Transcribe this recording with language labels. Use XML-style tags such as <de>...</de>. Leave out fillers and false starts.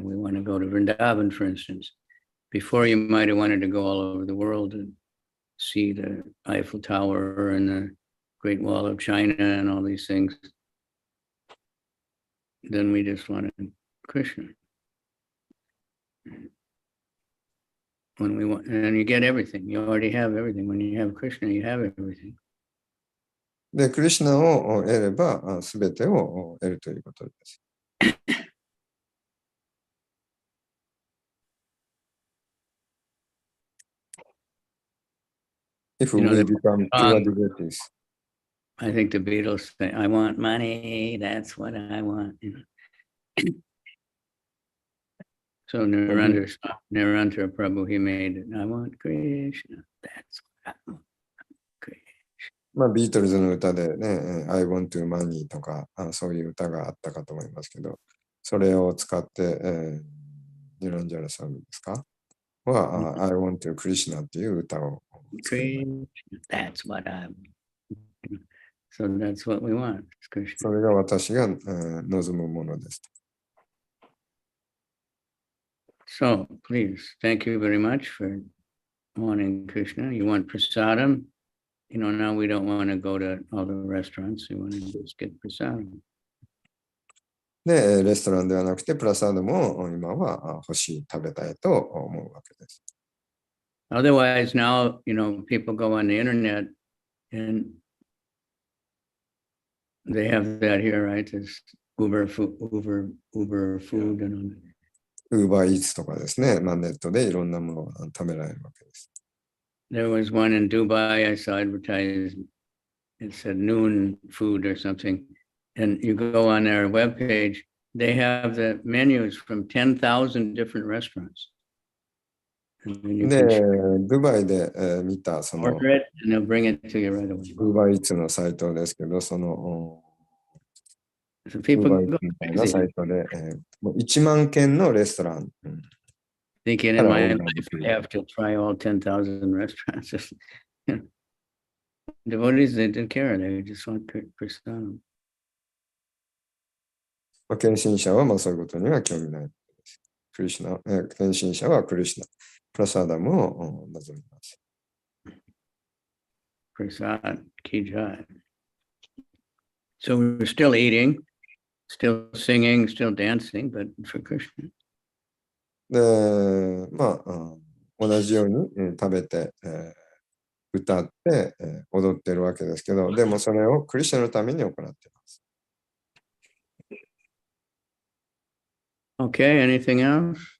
<en>We want to go to Vrindavan, for instance. Before you might have wanted to go all over the world and see the Eiffel Tower and the Great Wall of China and all these things. Then we just wanted Krishna. When we want, and you get everything. You already have everything. When you have Krishna, you have everything.</en> <ja>で、クリシュナを得れば、すべてを得るということです。</ja> <en>If we become pure devotees. I think the Beatles say, I want money, that's what I want. So Narendra Prabhu, he made it. I want Krishna, that's what I want. Krishna.</en> <ja>ビートルズの歌でね、</ja> <en>I want to money</en> <ja>とか、そういう歌があったかと思いますけど、それを使って、ニランジャラさんですかは、</ja> <en>I want to Krishna</en> <ja>っていう歌を。</ja> <en>Krishna, that's what I want. So that's what we want, Krishna.</en> <ja>それが私が、望むものです。</ja> <en>So please, thank you very much for wanting Krishna. You want prasadam? Now we don't want to go to all the restaurants. We want to just get prasadam.</en> <ja>で、レストランではなくて、プラサードも今は欲しい、食べたいと思うわけです。</ja> <en>Otherwise, now, people go on the internet and they have that here, right? It's Uber food and</en> <ja>Uber Eats とかですね、ネットでいろんなものが食べられるわけです。</ja> <en>There was one in Dubai I saw advertised. It said noon food or something. And you go on their webpage, they have the menus from 10,000 different restaurants.</en> <ja>で、ドバイで見たその</ja> <en>Order it and they'll bring it to you right away.</en> <ja>Uber Eats のサイトですけど、</ja> <en>So people go</en> <ja>みたいな</ja> <en>crazy</en> <ja>サイトで、もう1万件のレストラン。</ja> <en>thinking in my life I have to try all 10,000 restaurants. Devotees, they didn't care. They just want Krishna.</en> <ja>献身者はまあそういうことには興味ない。クリシュナ、献身者はクリシュナ、プラサダムを望みます。</ja> <en>Prasad, ki jai. So we're still eating, still singing, still dancing, but for Krishna.</en> <ja>で、まあ、同じように食べて、歌って、踊ってるわけですけど、でもそれをクリシュナのために行っています。</ja> <en>Okay, anything else?</en>